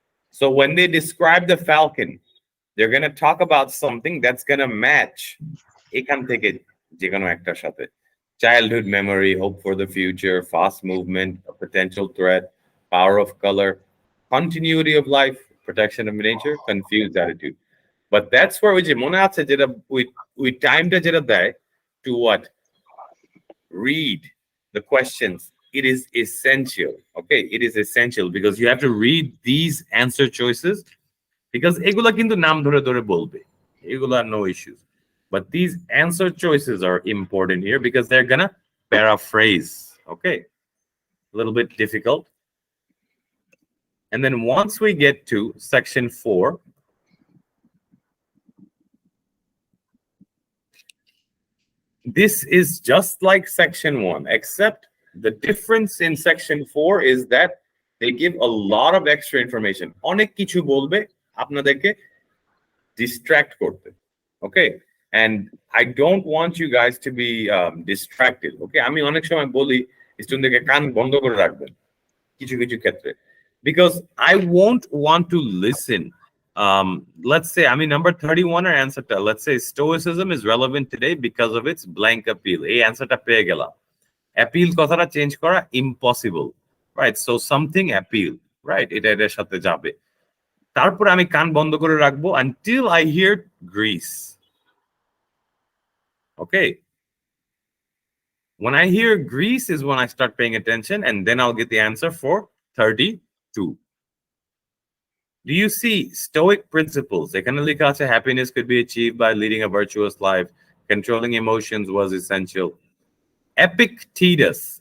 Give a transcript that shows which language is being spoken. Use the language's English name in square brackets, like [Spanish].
[English] So when they describe the falcon, they're gonna talk about something that's gonna match [Bangla] এখান থেকে যে কোনো একটার সাথে. [English] Childhood memory, hope for the future, fast movement, a potential threat, power of color, continuity of life, protection of nature, confused attitude. But that's where [Bangla] ওই যে মনে আছে যেটা ওই টাইমটা যেটা দেয় [English] to what? Read the questions. It is essential. Okay, it is essential because you have to read these answer choices because [Bangla] এগুলা কিন্তু নাম ধরে ধরে বলবে. [English] এগুলা no issues. But these answer choices are important here because they're gonna paraphrase. Okay, a little bit difficult. And then once we get to section 4, this is just like section 1, except the difference in section 4 is that they give a lot of extra information. [Bangla] অনেক কিছু বলবে আপনাদেরকে [English] distract [Bangla] করতে. [English] Okay, and I don't want you guys to be distracted. [Bangla] Okay, আমি অনেক সময় বলি স্টুডেন্টদেরকে কান বন্ধ করে রাখবেন কিছু কিছু ক্ষেত্রে [English] because I won't want to listen. Let's say, I mean, number 31 or answer to, let's say stoicism is relevant today because of its blank appeal. A answer to [Bangla] পেয়ে গেলাম. [English] Appeal [Bangla] কথাটা চেঞ্জ করা [English] impossible, right? So something appeal, right? [Bangla] এটার সাথে যাবে। তারপর আমি কান বন্ধ করে রাখবো [English] until I hear Greece. Okay. When I hear Greece is when I start paying attention, and then I'll get the answer for 32. Do you see Stoic principles? [Bangla] এখানে লেখা আছে [English] happiness could be achieved by leading a virtuous life. Controlling emotions was essential. Epictetus.